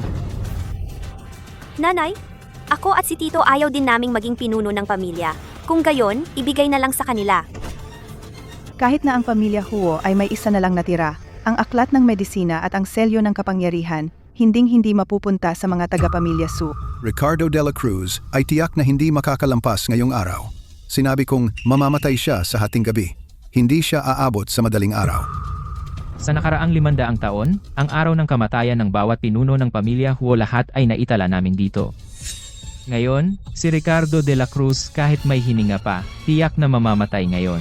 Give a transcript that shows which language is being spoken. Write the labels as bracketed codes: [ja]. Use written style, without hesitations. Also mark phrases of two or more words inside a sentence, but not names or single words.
[tl] Nanay, ako at si Tito ayaw din naming maging pinuno ng pamilya. Kung gayon, ibigay na lang sa kanila. Kahit na ang pamilya Huo ay may isa na lang natira, ang aklat ng medisina at ang selyo ng kapangyarihan, hinding-hindi mapupunta sa mga taga-pamilya Su. Ricardo de la Cruz ay tiyak na hindi makakalampas ngayong araw. Sinabi kong mamamatay siya sa hating gabi. Hindi siya aabot sa madaling araw. Sa nakaraang 500 taon, ang araw ng kamatayan ng bawat pinuno ng pamilya Huo lahat ay naitala namin dito. Ngayon, si Ricardo de la Cruz kahit may hininga pa, tiyak na mamamatay ngayon.